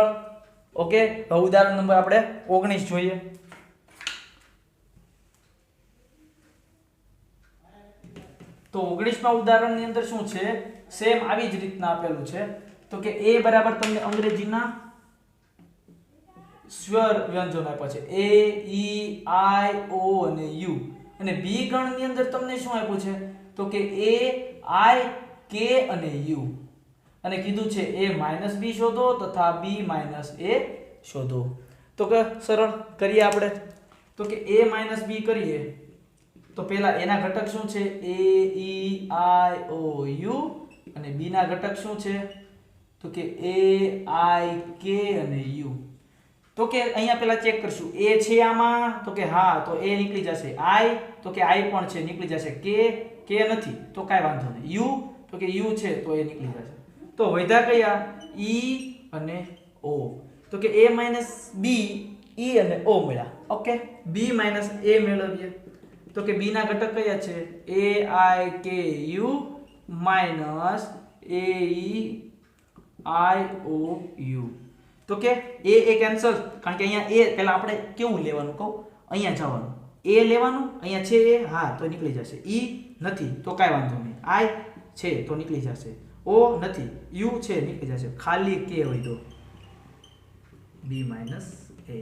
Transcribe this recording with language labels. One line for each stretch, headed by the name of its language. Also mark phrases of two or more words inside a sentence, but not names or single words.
Gujarati: ઓકે. હવે ઉદાહરણ નંબર આપણે 19 જોઈએ. તો 19મા ઉદાહરણની અંદર શું છે? સેમ આવી જ રીતના આપેલું છે. તો કે a બરાબર તમને અંગ્રેજીના સ્વર વ્યંજનો આપ્યા છે, a e i o અને u. અને b ગણની અંદર તમને શું આપ્યું છે? તો કે a i k અને u. અને કીધું છે a - b શોધો તથા b - a શોધો. તો કે સરળ કરીએ આપણે. તો કે a - b કરીએ તો પહેલા a ના ઘટક શું છે? a e i o u. અને b ના ઘટક શું છે? તો કે a i k અને u. તો કે અહીંયા પહેલા ચેક કરશું. a છે આમાં? તો કે હા, તો a નીકળી જશે. i તો કે i પણ છે, નીકળી જશે. k નથી તો કાઈ વાંધો નહીં. u તો કે u છે તો એ નીકળી જશે. તો વધ્યા કયા? e અને o. તો કે a - b e અને o મળ્યા. ઓકે. b - a મેળવીએ. તો કે b ના ઘટક કયા છે? a i k u minus a e i o u. તો કે a કેન્સલ, કારણ કે અહીંયા a પહેલા આપણે કેવું લેવાનું કહું? અહીંયા જવાનું. a લેવાનું, અહીંયા છે a, હા તો નીકળી જશે. e નથી તો કાઈ વાંધો નહીં, i છે તો નીકળી જશે, o નથી, u છે નીકળી જશે, ખાલી k હોય તો b - a.